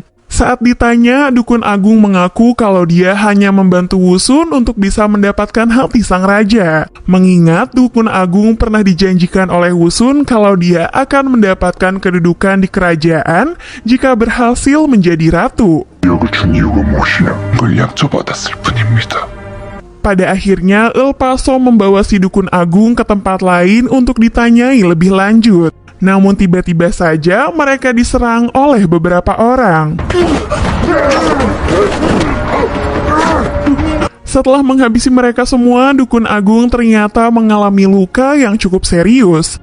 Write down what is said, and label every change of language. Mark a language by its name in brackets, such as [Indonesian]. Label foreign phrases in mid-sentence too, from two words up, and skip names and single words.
[Indonesian] Saat ditanya, Dukun Agung mengaku kalau dia hanya membantu Wusun untuk bisa mendapatkan hati sang raja. Mengingat Dukun Agung pernah dijanjikan oleh Wusun kalau dia akan mendapatkan kedudukan di kerajaan jika berhasil menjadi ratu. [Korean] 약을 준 이유가 무엇이냐? 물 약초받았을 뿐입니다. [Indonesian] Pada akhirnya, El Paso membawa si Dukun Agung ke tempat lain untuk ditanyai lebih lanjut. Namun tiba-tiba saja mereka diserang oleh beberapa orang. Setelah menghabisi mereka semua, Dukun Agung ternyata mengalami luka yang cukup serius.